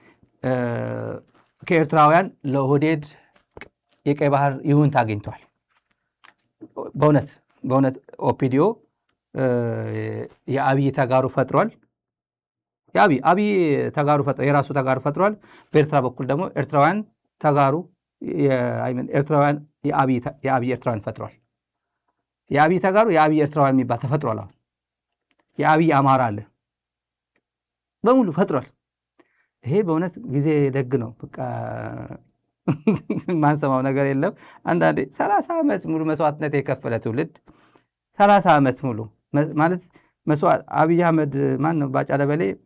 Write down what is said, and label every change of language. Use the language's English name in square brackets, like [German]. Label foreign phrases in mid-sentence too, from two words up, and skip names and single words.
[Amharic] ከኤርትራውያን ለኦህዴድ የቀይ ባህር ይሁንታ አግኝቷል። በእውነት ኦፒዲዮ የአብይ ተጋሩ ፈጥሯል። የአብይ ተጋሩ ፈጥሯል። የራሱ ተጋሩ ፈጥሯል። በኤርትራ በኩል ደግሞ ኤርትራውያን ተጋሩ ኤርትራውያን የአብይ ኤርትራውያን ፈጥሯል። የአብይ ተጋሩ የአብይ ኤርትራውያን የሚባል ተፈጥሯል። አሁን የአብይ አማራ አለ በሙሉ ፈጥሯል። ይሄ በእውነት ጊዜ ደግ ነው። በቃ ማንሰማው ነገር የለም። አንዳንዴ 30 ዓመት ሙሉ መስዋዕትነት የከፈለ ትውልድ 30 ዓመት ሙሉ ማለት መስዋዕት አብይ አህመድ ማን ነው ባጫ ደበሌ